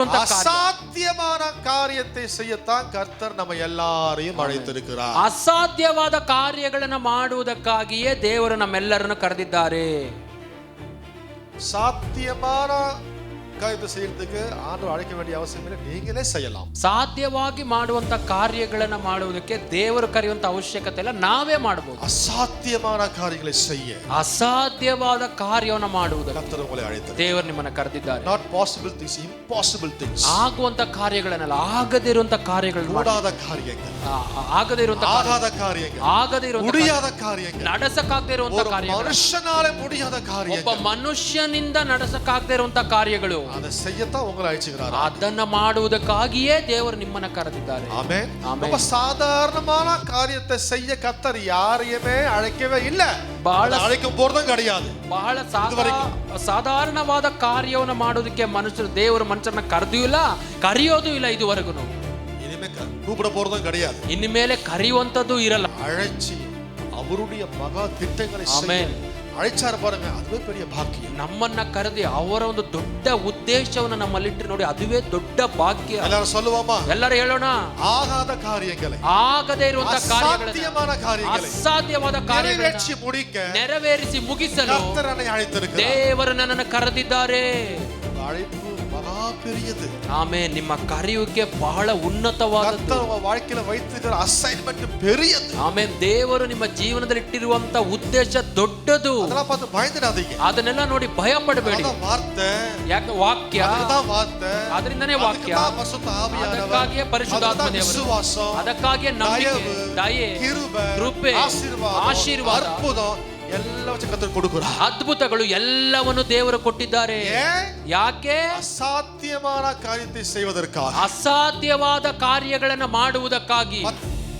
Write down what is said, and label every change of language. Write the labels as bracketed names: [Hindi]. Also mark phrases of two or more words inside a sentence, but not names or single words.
[Tamil] அசாத்தியமான காரியத்தை செய்யத்தான் கர்த்தர் நம்ம எல்லாரையும் அழைத்திருக்கிறார். [Kannada] ಅಸಾಧ್ಯವಾದ ಕಾರ್ಯಗಳನ್ನು ಮಾಡುವುದಕ್ಕಾಗಿಯೇ ದೇವರು ನಮ್ಮೆಲ್ಲರನ್ನು ಕರೆದಿದ್ದಾರೆ. [Tamil] சாத்தியமான காரியத்தை செய்யறதுக்கு ஆண்டவர் அழைக்க வேண்டிய அவசியம் இல்லை, நீங்களே செய்யலாம். [Kannada] ಸಾಧ್ಯವಾಗಿ ಮಾಡುವಂತ ಕಾರ್ಯಗಳನ್ನು ಮಾಡುವುದಕ್ಕೆ ದೇವರು ಕರೆಯುವಂತ ಅವಶ್ಯಕತೆ ಇಲ್ಲ, ನಾವೇ ಮಾಡಬಹುದು. [Tamil] அசாத்தியமான காரியங்களை செய்ய [Kannada] ಅಸಾಧ್ಯವಾದ ಕಾರ್ಯವನ್ನು ಮಾಡುವುದಕ್ಕೆ [Tamil] கர்த்தர் உங்களை அழைத்தார். [Kannada] ದೇವರು ನಿಮ್ಮನ್ನು ಕರೆದಿದ್ದಾರೆ. [English] Not possible things, impossible things. [Kannada] ಆಗುವಂತ ಕಾರ್ಯಗಳನ್ನಲ್ಲ, ಆಗದೇ ಇರುವಂತ ಕಾರ್ಯಗಳನ್ನು [Tamil] கூடாத காரியங்கள், [Kannada] ಆಗದೇ ಇರುವಂತ [Tamil] ஆகாத காரியங்கள், [Kannada] ಆಗದೇ ಇರುವಂತ [Tamil] முடியாத காரியங்கள், [Kannada] ನಡೆಸಕ್ಕಾಗದೇ ಇರುವಂತ [Tamil] ஒரு [Kannada] ಕಾರ್ಯಗಳು, [Tamil] மனுஷனால முடியாத [Kannada] ಒಬ್ಬ [Tamil] காரியங்கள், [Kannada] ಮನುಷ್ಯನಿಂದ ನಡೆಸಕ್ಕಾಗದೇ ಇರುವಂತ ಕಾರ್ಯಗಳು, [Tamil] அதை செய்யத்தான் உங்களை அழைச்சிருக்கிறார். [Kannada] ಅದನ್ನ ಮಾಡುವುದಕ್ಕಾಗಿಯೇ ದೇವರು ನಿಮ್ಮನ್ನ ಕರೆದಿದ್ದಾರೆ. [Tamil] ஆமென். ஆமென். ரொம்ப சாதாரணமான காரியத்தை செய்ய கர்த்தர் யாரையுமே அழைக்கவே இல்லை, [Kannada] ಬಹಳ [Tamil] அழைக்கும் போறதும் கிடையாது. [Kannada] ಬಹಳ ಸಾಧಾರಣವಾದ ಕಾರ್ಯವನ್ನು ಮಾಡೋದಕ್ಕೆ ದೇವರು ಮನುಷ್ಯರನ್ನ ಕರೆದೂ ಇಲ್ಲ, ಕರೆಯೋದು ಇಲ್ಲ ಇದುವರೆಗೂ. [Tamil] இனிமே கூப்பிட போறதும் கிடையாது, [Kannada] ಇನ್ಮೇಲೆ ಕರೆಯುವಂತದ್ದು ಇರಲ್ಲ. [Tamil] அழைச்சி அவருடைய மகா திட்டங்களை [Kannada] ಆಮೆನ್. [Tamil] அழைச்சாரு பாருங்க, அதுவே பெரிய பாக்கியம். [Kannada] ನಮ್ಮನ್ನ ಕರೆದಿ ಅವರ ಒಂದು ದೊಡ್ಡ ಉದ್ದೇಶವನ್ನು ನಮ್ಮಲ್ಲಿಟ್ಟು ನೋಡಿ, ಅದುವೇ ದೊಡ್ಡ ಭಾಗ್ಯ. [Tamil] எல்லாரும் சொல்லுவோமா? [Kannada] ಎಲ್ಲರೂ ಹೇಳೋಣ, [Tamil] ஆகாத காரியங்களை, [Kannada] ಆಗದೇ ಇರುವಂತ [Tamil] அசாத்தியமான காரியங்களை [Kannada] ಅಸಾಧ್ಯವಾದ ಕಾರ್ಯಗಳನ್ನು [Tamil] நிறைவேற்றி முடிக்க [Kannada] ನೆರವೇರಿಸಿ ಮುಗಿಸಲು [Tamil] கர்த்தர் என்னை அழைத்திருக்கிறார். [Kannada] ದೇವರು ನನ್ನನ್ನು ಕರೆದಿದ್ದಾರೆ. [Tamil] அழைப்பு மகா பெரியது. [Kannada] ಆಮೆನ್. ನಿಮ್ಮ ಕರೆಯುವಿಕೆ ಬಹಳ ಉನ್ನತವಾದದ್ದು. [Tamil] கர்த்தர் உங்க வாழ்க்கையில வைத்திருக்கிற அசைன்மென்ட் பெரியது. [Kannada] ಆಮೆನ್. ದೇವರು ನಿಮ್ಮ ಜೀವನದಲ್ಲಿ ಇಟ್ಟಿರುವಂತ ಉದ್ದೇಶ ದೊಡ್ಡದು. [Tamil] அதெல்லாம் பார்த்து பயந்துடாதீங்க. [Kannada] ಅದನ್ನೆಲ್ಲ ನೋಡಿ ಭಯ ಪಡಬೇಡಿ. [Tamil] அதான் வார்த்தை, [Kannada] ಯಾಕೆ ವಾಕ್ಯ, [Tamil] அதுதான் வார்த்தை, [Kannada] ಅದರಿಂದನೇ ವಾಕ್ಯ, [Tamil] அதுதான் பரிசுத்த ஆவியானவர், [Kannada] ಅದಕ್ಕಾಗಿಯೇ ಪರಿಶುದ್ಧಾತ್ಮ [Tamil] அதுதான் [Kannada] ದೇವರು, [Tamil] விசுவாசம், [Kannada] ಅದಕ್ಕಾಗಿಯೇ ನಂಬಿಕೆ, ದಯೆ, ಕೃಪೆ, ಆಶೀರ್ವಾದ, [Tamil] அற்புதம் எல்லாம் வச்சு கர்த்தர் கொடுக்கிறார். [Kannada] ಅದ್ಭುತಗಳು ಎಲ್ಲವನ್ನು ದೇವರು ಕೊಟ್ಟಿದ್ದಾರೆ. ಯಾಕೆ? [Tamil] அசாத்தியமான காரியத்தை செய்வதற்காக, [Kannada] ಅಸಾಧ್ಯವಾದ ಕಾರ್ಯಗಳನ್ನು ಮಾಡುವುದಕ್ಕಾಗಿ.